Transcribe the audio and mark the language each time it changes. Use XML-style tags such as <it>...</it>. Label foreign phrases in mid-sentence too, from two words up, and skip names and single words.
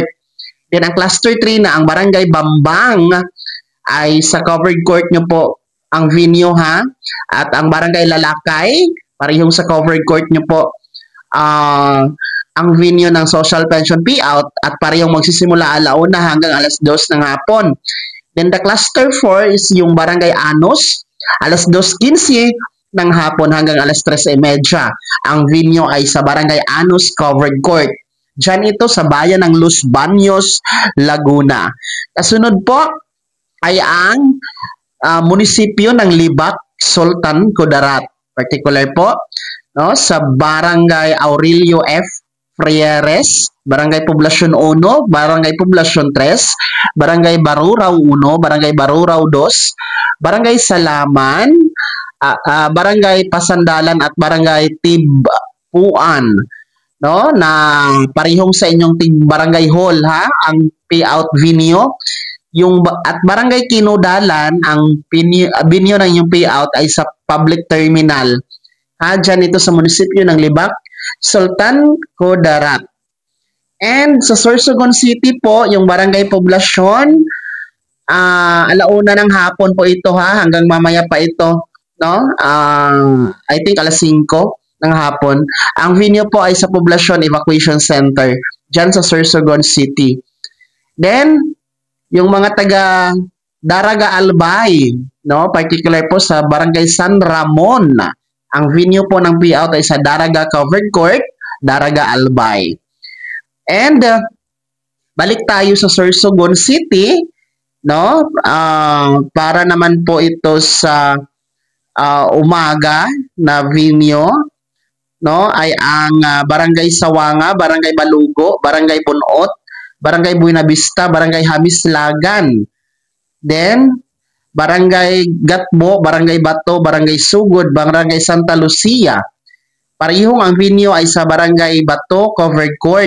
<tl>Then ang cluster 3 na ang Barangay Bambang ay sa covered court nyo po ang venue ha. At ang Barangay Lalakay, parehong sa covered court nyo po ang venue ng social pension payout at parehong magsisimula alauna hanggang alas 2 ng hapon.</tl> <en>Then the cluster 4 is</en> <tl>yung Barangay Anos, alas 2:15 ng hapon hanggang alas 3:30. Ang venue ay sa Barangay Anos Covered Court. Diyan ito sa bayan ng Los Baños, Laguna. Kasunod po ay ang munisipyo ng Libak, Sultan Kudarat. Particular po no, sa Barangay Aurelio F. Frieres, Barangay Poblacion 1, Barangay Poblacion 3, Barangay Barurao 1, Barangay Barurao 2, Barangay Salaman, Barangay Pasandalan at Barangay Tibuan, no, na parehong sa inyong barangay hall ha ang payout venue. At Barangay Kinudalan, ang venue ng inyong payout ay sa public terminal ha, dyan ito sa munisipyo ng Libak, Sultan Kudarat. And sa Sorsogon City po, yung Barangay Poblacion, alauna ng hapon po ito ha, hanggang mamaya pa ito, no?</tl> <en>I think</en> <tl>alas 5 ng hapon. Ang venue po ay sa Poblacion Evacuation Center, dyan sa Sorsogon City. Then, yung mga taga Daraga Albay, no? Particular po sa Barangay San Ramon, ang venue po ng payout ay sa Daraga Covered Court, Daraga Albay. And balik tayo sa Sorsogon City, no? Para naman po ito sa umaga na venue, no, ay ang Barangay Sawanga, Barangay Balugo, Barangay Bunot, Barangay Buena Vista, Barangay Hamislagan. Then, Barangay Gatbo, Barangay Bato, Barangay Sugod, Barangay Santa Lucia. Parihong ang venue ay sa Barangay Bato, Covered Court.</tl>